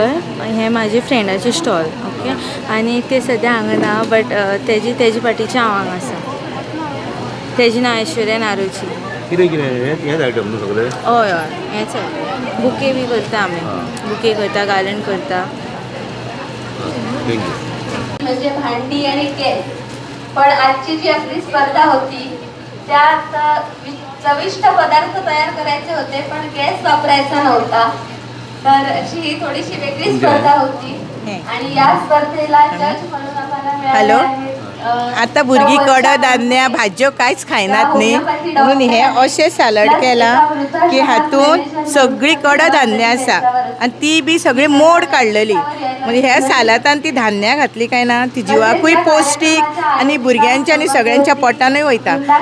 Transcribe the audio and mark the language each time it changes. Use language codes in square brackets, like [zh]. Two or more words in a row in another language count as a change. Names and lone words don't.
[kok] हें म्हाजी फ्रेंडाचें स्टॉल ओके आनी ते सद्या हांगा ना बट तेजी फाटीचे हांव हांगा आसा. तेजें नांव ऐश्वर्या नारोजी. कितें कितें हेच आयटम न्हू सगळे? हय हय हेंच आहे. बुके बी करता आमी. बुके करता गार्लंड करता. थँक्यू. [mr] म्हणजे भांडी आणि गॅस. पण आजची जी आपली स्पर्धा होती त्यात चविष्ट पदार्थ तयार करायचे होते पण गॅस वापरायचा नव्हता. तर अशी ही थोडीशी वेगळी स्पर्धा होती आणि या स्पर्धेला जज म्हणून आम्हाला मिळाले आहेत [kok] आतां भुरगीं कडधान्य भाज्यो कांयच खायनात न्ही म्हणून हे अशें सालड केलां की हातूंत सगळीं कडधान्य आसा आनी ती बी सगळी मोड काडलेली. म्हणजे ह्या सालातान ती धान्य घातली काय ना ती जिवाकूय पौश्टीक आनी भुरग्यांच्या आनी सगळ्यांच्या पोटानूय वयता.